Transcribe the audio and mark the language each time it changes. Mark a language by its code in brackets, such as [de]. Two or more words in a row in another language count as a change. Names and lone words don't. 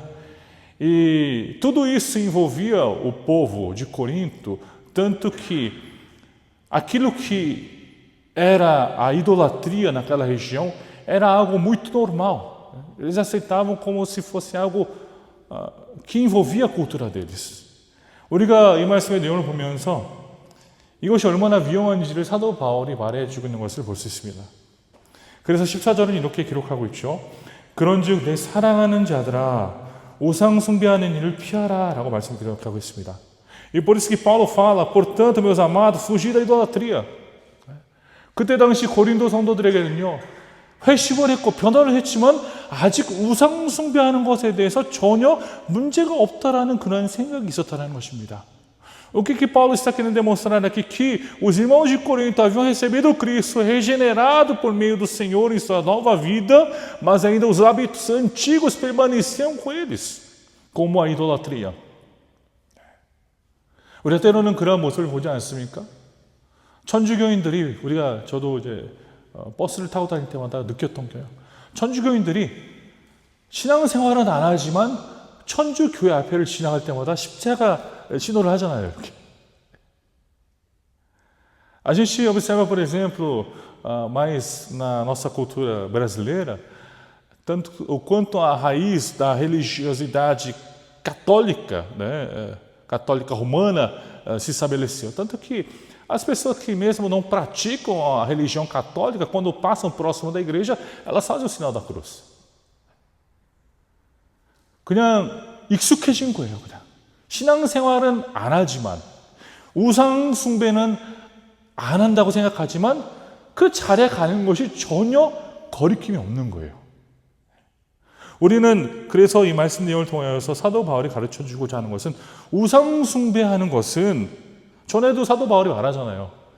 [pt] E tudo isso envolvia o povo de Corinto, tanto que aquilo que era a idolatria naquela região era algo muito normal. Eles aceitavam como se fosse algo que envolvia a cultura deles. [ko] 우리가 이 말씀의 내용을 보면서 이것이 얼마나 위험한지를 사도 바울이 말해주고 있는 것을 볼 수 있습니다. 그래서 14절은 이렇게 기록하고 있죠. 그런즉 내 사랑하는 자들아 우상 숭배하는 일을 피하라 라고 말씀을 기록하고 있습니다. [pt] E por isso que Paulo fala, portanto, meus amados, fugir da idolatria. [ko] 그때 당시 고린도 성도들에게는요, 회심을 했고 변화를 했지만 아직 우상 숭배하는 것에 대해서 전혀 문제가 없다라는 그런 생각이 있었다는 것입니다. [pt] O que Paulo está querendo demonstrar aqui? Que os irmãos de Corinto haviam recebido Cristo regenerado por meio do Senhor em sua nova vida, mas ainda os hábitos antigos permaneciam com eles, como a idolatria. [ko] 우리가 때로는 그런 모습을 보지 않습니까? 천주교인들이, 저도 이제 버스를 타고 다닐 때마다 느꼈던 게요. 천주교인들이 신앙생활은 안 하지만 천주교회 앞에를 지나갈 때마다 십자가 신호를 ha잖아요, 이렇게. [pt] A gente observa, por exemplo, mais na nossa cultura brasileira, tanto o quanto a raiz da religiosidade católica, né, católica romana, se estabeleceu. Tanto que as pessoas que mesmo não praticam a religião católica, quando passam próximo da igreja, elas fazem o sinal da cruz. [ko] 그냥 익숙해진 거예요, 그냥. 신앙생활은 안 하지만, 우상 숭배는 안 한다고 생각하지만 그 자리에 가는 것이 전혀 거리낌이 없는 거예요. 우리는 그래서 이 말씀 내용을 통하여서 사도 바울이 가르쳐주고자 하는 것은, 우상 숭배하는 것은, 전에도 사도 바울이 말하잖아요.